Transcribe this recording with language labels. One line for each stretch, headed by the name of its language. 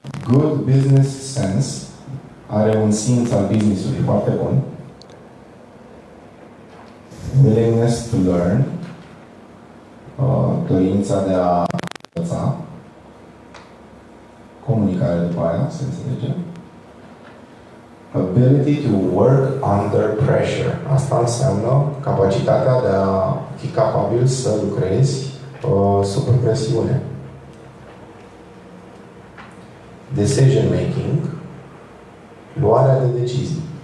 English: Good business sense,
Romanian: are un simț al business-ului foarte bun.
English: Willingness to learn,
Romanian: dorința de a învăța. Comunicare după aia, se înțelege.
English: Ability to work under pressure.
Romanian: Asta înseamnă capacitatea de a fi capabil să lucrezi sub presiune.
English: Decision making,
Romanian: luarea de decizii.